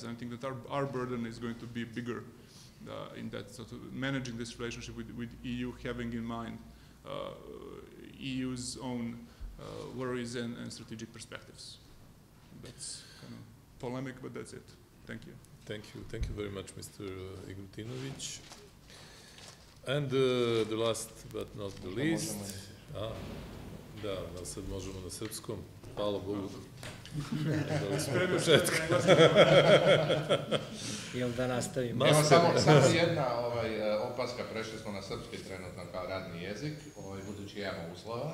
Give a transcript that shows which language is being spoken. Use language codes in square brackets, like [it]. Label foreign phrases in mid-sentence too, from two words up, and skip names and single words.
[en] And I think that our burden is going to be bigger in that sort of managing this relationship with EU, having in mind EU's own worries and strategic perspectives. That's kind of polemic, but that's it. Thank you. Thank you very much, Mr. Ignutinovic. And the last but not the least, [sr] da sad možemo na srpskom, hvala Bogu. Da smo od početka. Jel da nastavimo? Evo samo jedna opaska, prešli smo na srpski trenutno kao radni jezik, budući imamo uslova.